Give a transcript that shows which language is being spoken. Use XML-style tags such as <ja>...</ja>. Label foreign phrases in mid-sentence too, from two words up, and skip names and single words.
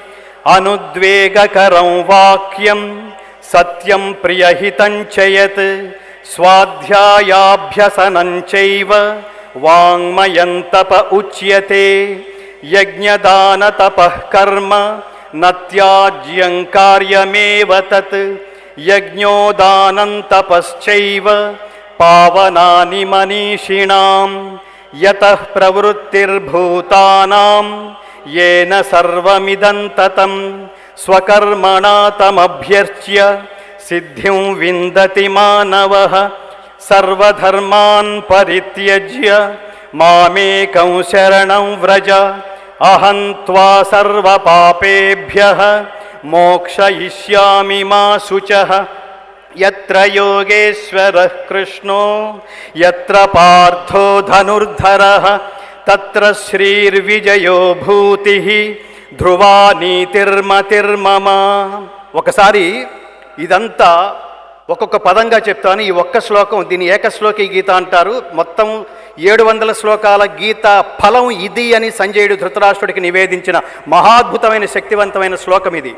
<sa>అనుద్వేగకరం వాక్యం సత్యం ప్రియహితం చ యత్ స్వాధ్యాయాభ్యసనం చైవ వాంగ్మయం తప ఉచ్యతే యజ్ఞదాన తపః కర్మ న త్యాజ్యం కార్యమేవ తత్ యజ్ఞోదానం తపశ్చైవ పావనాని మనీషిణాం యతః ప్రవృత్తిర్భూతానాం येन सर्वमिदं ततं स्वकर्मणा तमभ्यर्च्य सिद्धिं विन्दति मानवः सर्वधर्मान् परित्यज्य मामेकं शरणं व्रज अहं त्वा सर्वपापेभ्यः मोक्षयिष्यामि मा शुचः यत्र योगेश्वरः कृष्णो यत्र पार्थो धनुर्धरः तत्र श्रीर्विजयो भूतिः ధ్రువా నీతిర్మతిర్మమ.</sa> <te>ఒకసారి ఇదంతా ఒక్కొక్క పదంగా చెప్తాను. ఈ ఒక్క శ్లోకం, దీని ఏకశ్లోకి గీత అంటారు. మొత్తం 700 శ్లోకాల గీత ఫలం ఇది అని సంజయుడు ధృతరాష్ట్రుడికి నివేదించిన మహాద్భుతమైన శక్తివంతమైన శ్లోకం ఇది.</te>